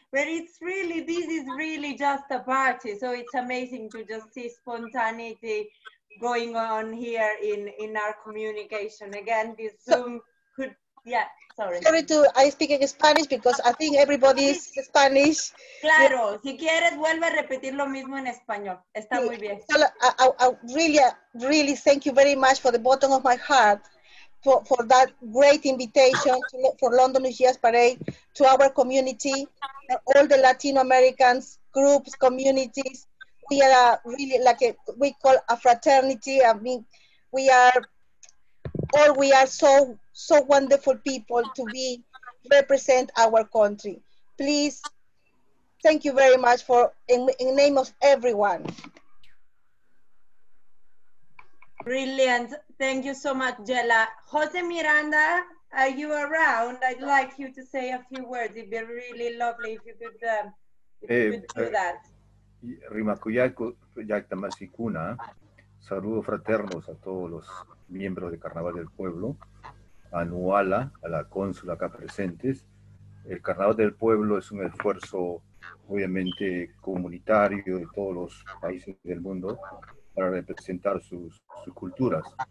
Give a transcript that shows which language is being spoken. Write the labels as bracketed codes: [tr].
[en] But this is really just a party. So it's amazing to just see spontaneity going on here in our communication. Again, this Zoom could, yeah, sorry. I speak in Spanish because I think everybody is Spanish. [es] Claro, si quieres vuelve a repetir lo mismo en español. Está muy bien. [en] I really thank you very much for the bottom of my heart for that great invitation for London Latino Parade, to our community, all the Latino Americans, groups, communities. We are really we call a fraternity. I mean, we are so wonderful people to represent our country. Please, thank you very much in name of everyone. Brilliant. Thank you so much, Yela. Jose Miranda, are you around? I'd like you to say a few words. It'd be really lovely if you could do that. [qu] Rimakuyako Yaktamasicuna, [es] saludos fraternos a todos los miembros de Carnaval del Pueblo, a Nuala, a la cónsula acá presentes. El Carnaval del Pueblo es un esfuerzo obviamente comunitario de todos los países del mundo para representar sus culturas.